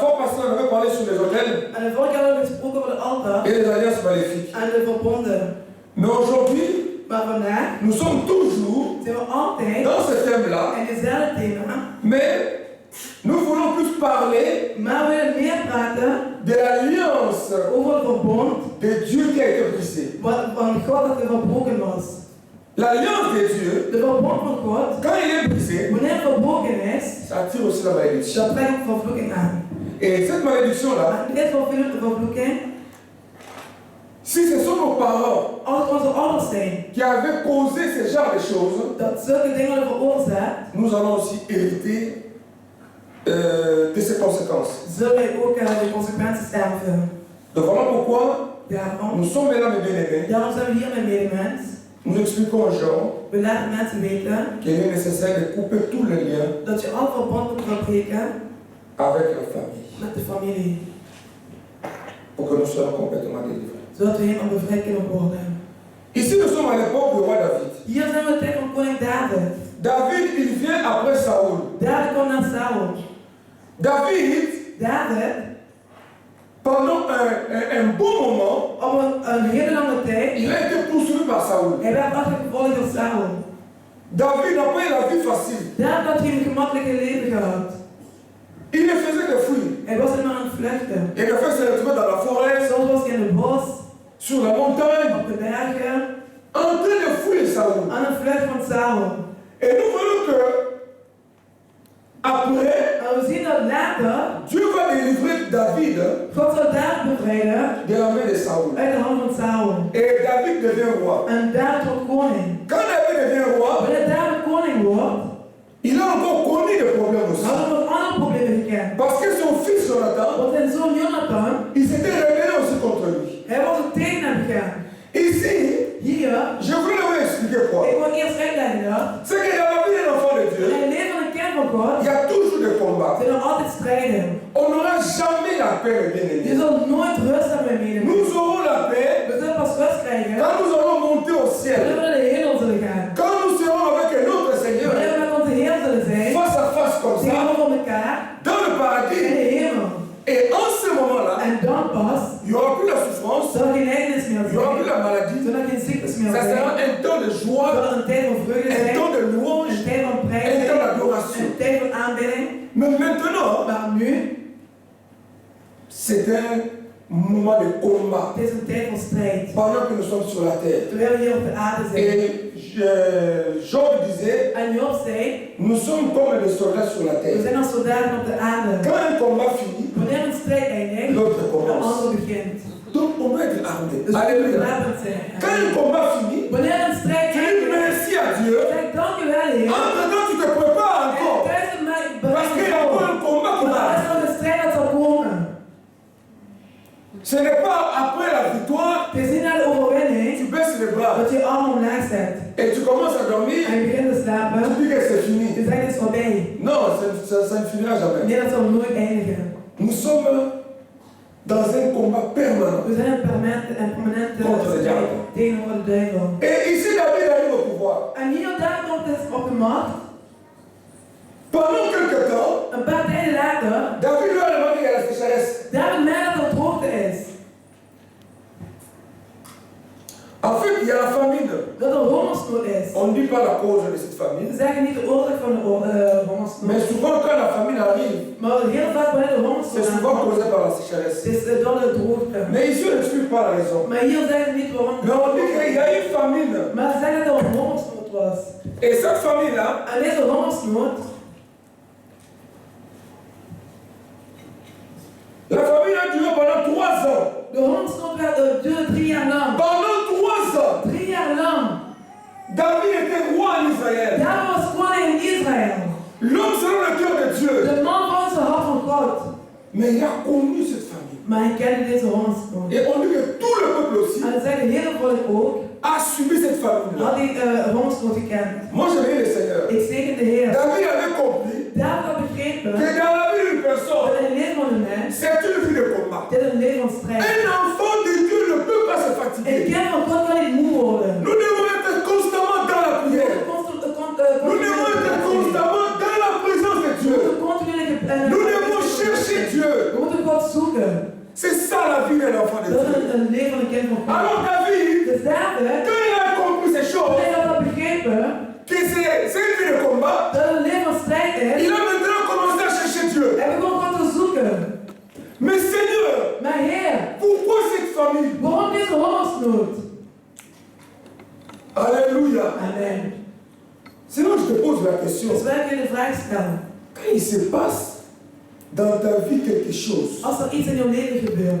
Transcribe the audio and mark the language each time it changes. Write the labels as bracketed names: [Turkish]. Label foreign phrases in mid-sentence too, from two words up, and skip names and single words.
[French] passée, on avait parlé sur les hôtels [Dutch] En de vorige keer hebben we gesproken over de altaar [French] et les alliances maléfiques. [Dutch] en de verbonden. [French] Mais aujourd'hui, [Dutch] Maar vandaag [French] nous sommes toujours [Dutch] zijn we altijd [French] dans ce thème-là, [Dutch] in dezelfde thema. [French] mais nous voulons plus parler [Dutch] Maar we willen meer praten [French] de l'alliance [Dutch] over het verbond [French] de Dieu qui a été brisée. [Dutch] van God dat er verbroken was. [French] L'alliance de Dieu, [Dutch] De verbond van God, [French] quand il est brisé, [Dutch] wanneer het verbroken is, [French] ça attire aussi la malédiction. [Dutch] dat brengt vervloeking aan. [French] Et cette malédiction-là, [Dutch] Maar dit vervloeking, [French] si ce sont nos parents [Dutch] als het onze ouders zijn, [French] qui avaient causé ce genre de choses, [Dutch] dat zulke dingen worden veroorzaakt, [French] nous allons aussi hériter de ces conséquences. [Dutch] zullen wij ook de consequenties erven. [French] Donc voilà pourquoi [Dutch] Daarom, [French] nous sommes mesdames et bien-aimés. [Dutch] daarom zijn we hier met medemens. [French] Nous expliquons aux gens [Dutch] We laten mensen weten [French] qu'il est nécessaire de couper tous les liens [Dutch] dat je al verbond moet verbreken [French] avec la famille [Dutch] met de familie, [French] pour que nous soyons complètement délivrés. [Dutch] zodat we helemaal bevrijd kunnen worden. [French] Ici, nous sommes à l'époque du roi David. [Dutch] Hier zijn we de tijd van koning David. [French] David, il vient après Saoul. [Dutch] David komt na Saul. [French] David, pendant un bon moment, [Dutch] op een hele lange tijd, [French] il a été poursuivi par Saoul. [Dutch] hij werd achtergevolgd door Saul. [French] David n'a pas eu la vie facile. [Dutch] David had geen gemakkelijke leven gehad. [French] Il ne faisait que fuir. [Dutch] Hij was alleen maar aan het vluchten. [French] Et le fait se retrouver dans la forêt, [Dutch] Soms was hij in het bos, [French] sur la montagne, [Dutch] op de bergen, [French] en train de fuir Saoul. [Dutch] aan het vluchten van Saul. [French] Et nous voyons que, après, [Dutch] En we zien dat later, [French] Dieu va délivrer David [Dutch] God zal David bevrijden [French] de la main de Saoul. [Dutch] uit de hand van Saul. [French] Et David devient roi. [Dutch] En David wordt koning. [French] Quand David devient roi, [Dutch] Wanneer David koning wordt, [French] il a encore connu des problèmes aussi. [Dutch] had hij nog andere problemen gekend. [French] Parce que son fils Jonathan, [Dutch] Want zijn zoon Jonathan, [French] il s'était rebellé aussi contre lui. [Dutch] hij was er tegen hem gegaan. [French] Ici, [Dutch] Hier, [French] je voulais vous expliquer quoi. [Dutch] ik wil eerst uitleggen dat, [French] C'est que dans la vie d'un enfant de [Dutch] in [French] Dieu, [Dutch] het leven van een kind van God, [French] il y a toujours des combats. [Dutch] zijn er altijd strijden. [French] On n'aura jamais la paix, mes [Dutch] Je [French] bien-aimés. [Dutch] zult nooit rust hebben met [French] Nous [Dutch] medemens. [French] aurons la paix [Dutch] We zullen pas rust krijgen [French] quand nous allons monter au [Dutch] wanneer [French] ciel. [Dutch] we naar de hemel zullen gaan. [French] Quand nous serons avec notre Seigneur, [Dutch] Wanneer we met onze Heer zullen zijn, [French] face à face comme ça, [Dutch] tegenover elkaar, [French] dans le [Dutch] in [French] paradis. [Dutch] de hemel. [French] Et en ce moment-là, [Dutch] En dan pas [French] il n'y aura plus la souffrance, [Dutch] zal er geen lijdenis meer [French] il n'y aura plus [Dutch] zijn. [French] la maladie. [Dutch] Zal er geen ziektes meer [French] Ça sera [Dutch] zijn. [French] un temps de [Dutch] Zal [French] joie, [Dutch] er een tijd van vreugde [French] un [Dutch] zijn. [French] temps de louange, [Dutch] Een tijd van [French] un temps [Dutch] prijzing. [French] d'adoration. [Dutch] Een tijd van aanbidding. [French] Mais maintenant, [Dutch] Maar nu, [French] c'est un moment de combat [Dutch] het is een tijd van strijd. [French] pendant que nous sommes sur la terre. [Dutch] Terwijl we hier op de aarde zijn. [French] Et Job disait, [Dutch] En Job zei, [French] nous sommes comme des soldats sur la [Dutch] we [French] terre. [Dutch] zijn als soldaten op de aarde. [French] Quand un combat finit, [Dutch] Wanneer een strijd eindigt, [French] l'autre [Dutch] de [French] commence. [Dutch] andere begint. [French] Donc on doit être armé. [Dutch] Dus we moeten [French] Alléluia. [Dutch] gewapend zijn. [French] Quand un combat finit, [Dutch] Wanneer een strijd [French] tu dis [Dutch] eindigt, [French] merci à Dieu. [Dutch] zeg dank u wel, Heer. [French] Entre-temps, tu te prépares [Dutch] En [French] encore. [Dutch] thuis mij [French] Parce qu'il y a encore un combat qui [Dutch] maar er [French] va. [Dutch] is nog een strijd dat zal komen. [French] Ce n'est pas après la victoire, [Dutch] Het is niet naar de overwinning [French] tu baisses les bras [Dutch] dat je je armen omlaag zet. [French] et tu commences à dormir. [Dutch] En je begint te [French] Tu [Dutch] slapen. [French] dis que c'est [Dutch] Je [French] fini. [Dutch] zegt het is voorbij. [French] Non, ça ne finira jamais. [Dutch] Nee, dat zal nooit eindigen. [French] Nous sommes dans un combat permanent. [Dutch] We zijn een permanente [French] Contre de [Dutch] strijd [French] diavolo. [Dutch] tegenover de duivel. [French] Et ici, David arrive au pouvoir. [Dutch] En hier daar komt het op de macht. [French] Pendant quelques temps, [Dutch] Een paar tijden later, [French] David lui a demandé à la sécheresse. [Dutch] David mij dat er droogte is. [French] En fait, il y a la famine. [Dutch] Dat er hongersnood is. [French] On ne dit pas la cause de cette [Dutch] We [French] famine. [Dutch] zeggen niet de oorzaak van de hongersnood. [French] Mais souvent, quand la famine arrive, [Dutch] Maar heel vaak wanneer de [French] c'est [Dutch] hongersnood [French] souvent [Dutch] aankomt, [French] causé par la sécheresse. [Dutch] het is door de droogte. [French] Mais ici, on n'explique pas la raison. [Dutch] Maar hier zeggen we niet waarom. [French] Mais on dit qu'il y a une famine. [Dutch] Maar ze zeggen dat er een hongersnood was. [French] Et cette famine-là, [Dutch] En deze hongersnood, [French] la famine a duré pendant 3 ans. [Dutch] de hongersnood duurde 3 jaar lang. [French] Pendant 3 ans, [Dutch] 3 jaar lang. [French] David était roi en Israël. [Dutch] David was koning in Israël. [French] L'homme selon le cœur de Dieu. [Dutch] De man van zijn hart van God. [French] Mais il a connu cette famine. [Dutch] Maar hij kende deze hongersnood. [French] Et on dit que tout le peuple aussi [Dutch] En ze zeggen heel volk ook, [French] a subi cette famine-là. [Dutch] had die hongersnood gekend. [French] Moi, je vais le Seigneur. [Dutch] Ik zegen de Heer. [French] David avait compris [Dutch] David had begrepen [French] que dans la vie d'une [Dutch] dat [French] personne, [Dutch] in het leven van een mens, [French] c'est une vie de combat. [Dutch] dit is een leven van strijd. [French] Un enfant de Dieu ne peut pas se [Dutch] Een [French] fatiguer. [Dutch] kind van God kan niet moe worden. [French] Nous devons être constamment dans la prière. Nous devons être constamment dans la présence de Dieu. Nous devons chercher Dieu. [Dutch] We moeten God zoeken. [French] C'est ça la vie de l'enfant de [Dutch] Dat is [French] Dieu. [Dutch] een leven van een kind van God. [French] Alors David, [Dutch] Dus David, [French] quand il a compris ces choses, [Dutch] hij had dat begrepen, [French] que c'est une vie de combat, [Dutch] dat het een leven van strijd is, [French] il a maintenant commencé à chercher Dieu. [Dutch] hij begon God te zoeken. [French] Mais Seigneur, [Dutch] Maar Heer, [French] pourquoi cette famille? [Dutch] waarom deze hongersnood? [French] Alléluia. [Dutch] Amen. [French] Sinon, je te pose la question. [Dutch] Dus wij kunnen de vraag stellen. [French] Quand il se passe dans ta vie quelque chose, [Dutch] Als er iets in jouw leven gebeurt,